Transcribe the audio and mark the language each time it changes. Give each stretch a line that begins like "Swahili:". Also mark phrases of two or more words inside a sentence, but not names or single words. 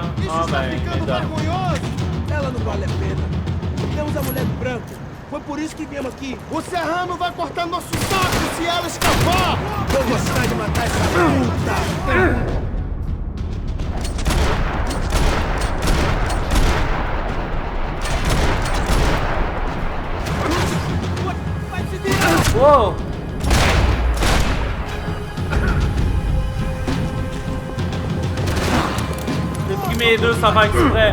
French: Ah ben,
Portuguese: Ela não vale a pena. Temos a mulher do branco. Foi por isso que viemos aqui. O Serrano vai cortar nosso saco se ela escapar! Vou gostar de matar essa puta! Wow!
French: J'ai pris mes deux sans faire exprès.